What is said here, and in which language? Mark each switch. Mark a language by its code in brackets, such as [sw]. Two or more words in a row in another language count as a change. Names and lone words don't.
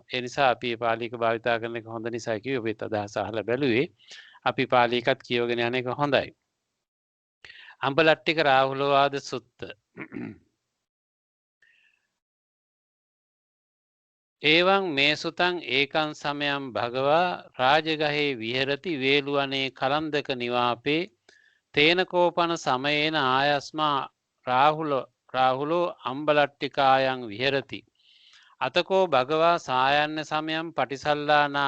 [si] ඒ නිසා අපි පාලියක භාවිතා කරන එක හොඳ නිසා කිව්වේ. ඔබත් අදහස අහලා බැලුවේ. අපි පාලියකත් කියවගෙන යන එක හොඳයි. අම්බලට්ටික රාහුලවාද සුත්ත. [pi] එවං මේ සුතං ඒකං සමයං භගවා රාජගහේ විහෙරති වේළුවනේ කලන්දක නිවාපේ තේන කෝපන සමයේන ආයස්මා රාහුලෝ අම්බලට්ටිකායන් විහෙරති අතකෝ භගවා සායන්න සමයම් පටිසල්ලානා